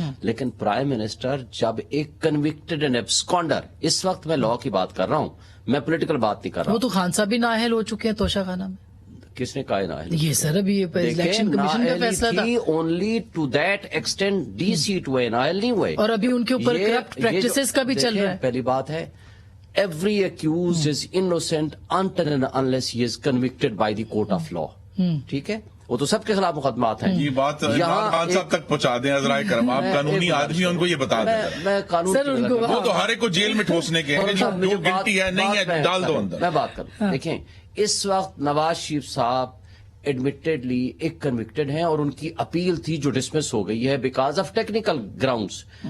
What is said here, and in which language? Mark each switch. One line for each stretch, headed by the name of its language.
Urdu: لیکن prime minister جب ایک
English: convicted and absconder,
Urdu: اس وقت میں لا کی بات کر رہا ہوں، میں پولیٹیکل بات نہیں کر رہا. وہ تو خان صاحب بھی نااہل ہو چکے ہیں توشہ خانہ میں. کس نے کہا نااہل؟ یہ سر ابھی الیکشن کمیشن کا فیصلہ تھا.
English: only to that extent
Urdu: D set ہوئے، نااہل نہیں ہوئے. اور ابھی ان کے اوپر کرپٹ پریکٹسز کا بھی چل رہا ہے. پہلی بات ہے،
English: every accused is innocent until and unless he is convicted by the court of law.
Urdu: ٹھیک ہے، وہ تو سب کے خلاف مقدمات ہیں. یہ بات عمران خان صاحب تک پہنچا دیں عذرائے کرم. آپ قانونی آدمی ہیں، ان کو یہ بتا دیں. میں قانون وہ تو ہر ایک کو جیل میں ٹھوسنے کے ہیں، جو گلٹی ہے نہیں ہے ڈال دو اندر. میں بات کروں. دیکھیں، اس وقت نواز شریف صاحب ایڈمیٹڈلی ایک کنوکٹڈ ہیں، اور ان کی اپیل تھی جو ڈسمس ہو گئی ہے
English: Because of technical grounds.